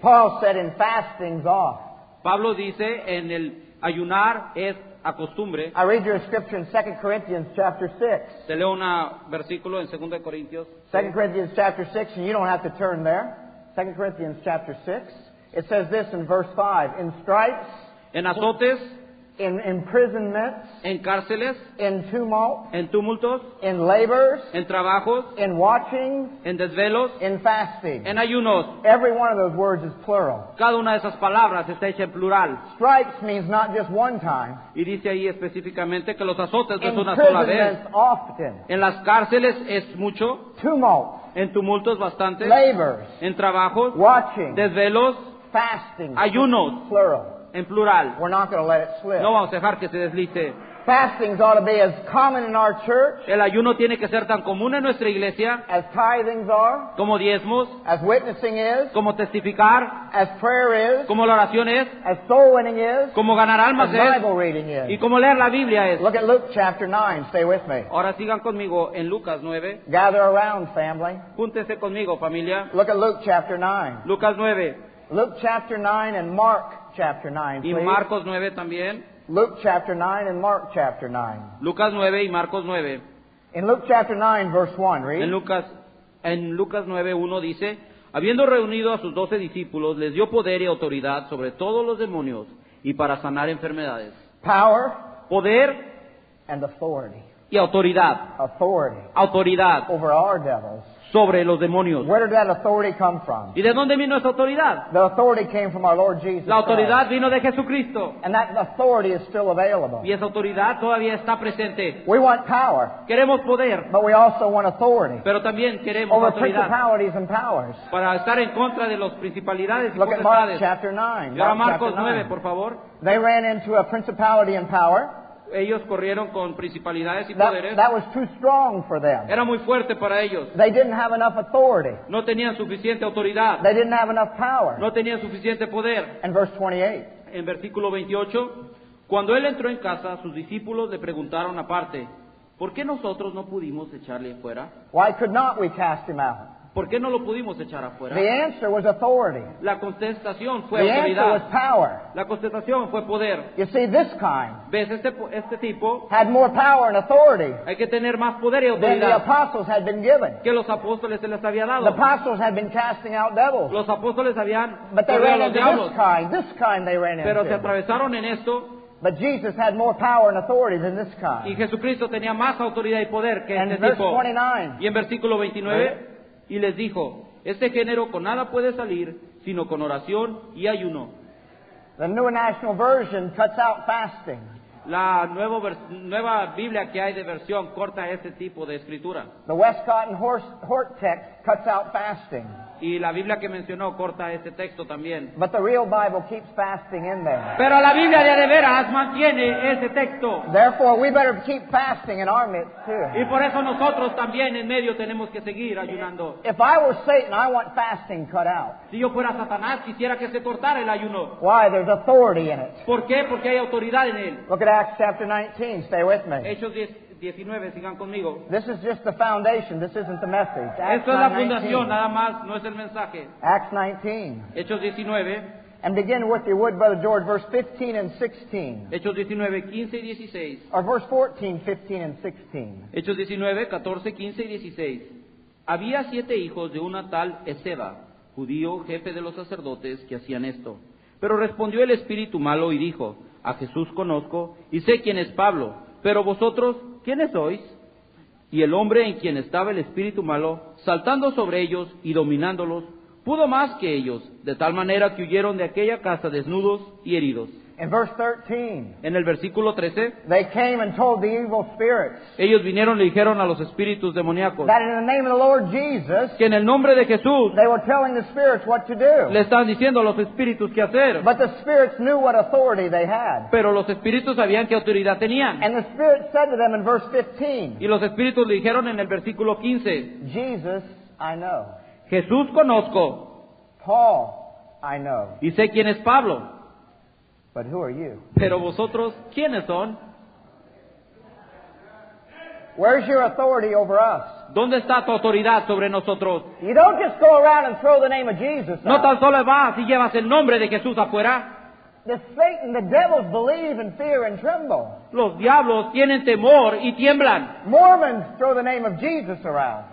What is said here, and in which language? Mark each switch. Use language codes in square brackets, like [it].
[en] Paul said in fasting's off. [es] Pablo dice, en el ayunar es a costumbre. [en] I read you a scripture in 2 Corinthians chapter 6. [es] Te leo un versículo en 2 de Corintios. [en] 2 Corinthians chapter 6, and you don't have to turn there. 2 Corinthians chapter 6. It says this in verse 5. In stripes, [es] En azotes, [en] in imprisonments, [es] en cárceles, [en] in tumult, [es] en tumultos, [en] in labors, [es] en trabajos, [en] in watchings, [es] en desvelos, [en] in fasting. [es] en ayunos. [en] Every one of those words is plural. [es] Cada una de esas palabras está hecha en plural. [en] Stripes means not just one time. [es] Y dice ahí específicamente que los azotes no es una sola vez. [en] Imprisonments often. [es] En las cárceles es mucho. [en] Tumult. [es] en tumultos bastantes, [en] labors, [es] en trabajos, [en] watching, [es] desvelos, [en] fasting, [es] ayunos, [en] plural. [es] en plural. [en] We're not going to let it slip. [es] No vamos a dejar que se deslice. [en] Fastings ought to be as common in our church [es] El ayuno tiene que ser tan común en nuestra iglesia [en] as tithings are, [es] como diezmos, [en] as witnessing is, [es] como testificar, [en] as prayer is, [es] como la oración es, [en] as soul winning is, [es] como ganar [en] as [es] almas es [en] Bible reading [es] y [en] is. [es] como leer la Biblia es. [en] Look at Luke chapter 9. Stay with me. [es] Ahora sigan conmigo en Lucas 9. [en] Gather around, family. [es] Júntense conmigo, familia. [en] Look at Luke chapter 9. [es] Lucas 9 [en] Luke chapter 9 and Mark chapter 9, [es] y [en] please. [es] Marcos 9 también. [en] Luke chapter 9 and Mark chapter 9. [es] Lucas 9 y Marcos 9. [en] In Luke chapter 9, verse 1, read. [es] En Lucas 9:1 dice, habiendo reunido a sus 12 discípulos, les dio poder y autoridad sobre todos los demonios y para sanar enfermedades. [en] Power [es] Poder [en] and authority. [es] y autoridad. [en] Authority [es] Autoridad [en] over our devils. [es] sobre los demonios. [en] Where did that authority come from? [es] ¿Y de dónde vino esa autoridad? [en] The authority came from our Lord Jesus [es] La autoridad [en] Christ. [es] vino de Jesucristo. [en] And that authority is still available. [es] Y esa autoridad todavía está presente. [en] We want power, [es] Queremos poder, [en] but we also want authority [es] pero también queremos [en] over [es] autoridad [en] principalities and powers. [es] para estar en contra de las principalidades y [en] Look at Mark [es] potestades. [en] chapter 9. [es] Y ahora [en] Mark [es] Marcos [en] chapter 9, 9. [es] por favor. [en] They ran into a principality and power. [es] Ellos corrieron con principalidades y poderes. [en] That was too strong for them. [es] Era muy fuerte para ellos. [en] They didn't have enough authority. [es] No tenían suficiente autoridad. [en] They didn't have enough power. [es] No tenían suficiente poder. [en] And verse 28. [es] En versículo 28, cuando él entró en casa, sus discípulos le preguntaron aparte, ¿por qué nosotros no pudimos echarle afuera? [en] Why could not we cast him out? [es] ¿Por qué no lo pudimos echar afuera? [en] The answer was authority. [es] La contestación fue [en] The answer was [es] autoridad. [en] power. [es] La contestación fue poder. [en] You see, this kind [es] ¿Ves? Este tipo [en] had more power and authority [es] hay que tener más poder y [en] than the [es] autoridad [en] apostles had been given. [es] que los apóstoles se les había [en] The [es] dado. [en] apostles had been casting out devils. [es] Los apóstoles habían [en] But they [es] corrido a [en] ran [es] los [en] into [es] diablos, [en] this kind they ran [es] pero se [en] into. [es] atravesaron en esto [en] But Jesus had more power and authority than this [es] y [en] kind. [es] Jesucristo tenía más autoridad y poder que [en] And [es] este [en] verse [es] tipo. [en] 29. [es] Y en versículo 29, y les dijo, este género con nada puede salir, sino con oración y ayuno. [en] The New National Version cuts out fasting. [es] La nueva Biblia que hay de versión corta este tipo de escritura. [en] The Westcott and Hort text cuts out fasting. [es] Y la Biblia que mencionó corta este texto también. [en] But the real Bible keeps fasting in there. [es] Pero la Biblia de veras mantiene ese texto. [en] Therefore, we better keep fasting in our midst too. [es] Y por eso nosotros también en medio tenemos que seguir ayunando. [en] If I were Satan, I want fasting cut out. [es] Si yo fuera Satanás, quisiera que se cortara el ayuno. [en] Why? There's authority in it. [es] ¿Por qué? Porque hay autoridad en él. [en] Look at Acts chapter 19. Stay with me. [es] Hechos 19, sigan conmigo. [en] This is just the foundation. This isn't the message. Acts [es] Esto es la [en] 9:19. [es] fundación, nada más, no es el mensaje. [en] Acts 19. [es] Hechos 19, [en] And begin with your wood, Brother George, verse 15 and 16. [es] Hechos 19, 15 y 16. [en] Or verse 14, 15, and 16. [es] Hechos 19, 14, 15 y 16. Había 7 hijos de una tal Esceva, judío, jefe de los sacerdotes, que hacían esto. Pero respondió el espíritu malo y dijo, a Jesús conozco y sé quién es Pablo, pero vosotros, ¿quiénes sois? Y el hombre en quien estaba el espíritu malo, saltando sobre ellos y dominándolos, pudo más que ellos, de tal manera que huyeron de aquella casa desnudos y heridos. [en] In verse 13, [es] En el versículo 13, [en] they came and told the evil spirits [es] ellos vinieron y le dijeron a los espíritus demoníacos [en] that in the name of the Lord Jesus, [es] que en el nombre de Jesús [en] they were telling the spirits what to do. [es] le están diciendo a los espíritus qué hacer. [en] But the spirits knew what authority they had. [es] Pero los espíritus sabían qué autoridad tenían. [en] And the Spirit said to them in verse 15, [es] Y los espíritus le dijeron en el versículo 15, [en] Jesus, I know. [es] Jesús conozco [en] Paul, I know. [es] y sé quién es Pablo, [en] But who are you? [es] pero vosotros, ¿quiénes son? [en] Where's your authority over us? [es] ¿Dónde está tu autoridad sobre nosotros? [en] You don't just go around and throw the name of Jesus [es] No [en] out. [es] tan solo vas y llevas el nombre de Jesús afuera. [en] The Satan, the devils believe and fear and tremble. [es] Los diablos tienen temor y tiemblan. [en] Mormons throw the name of Jesus around.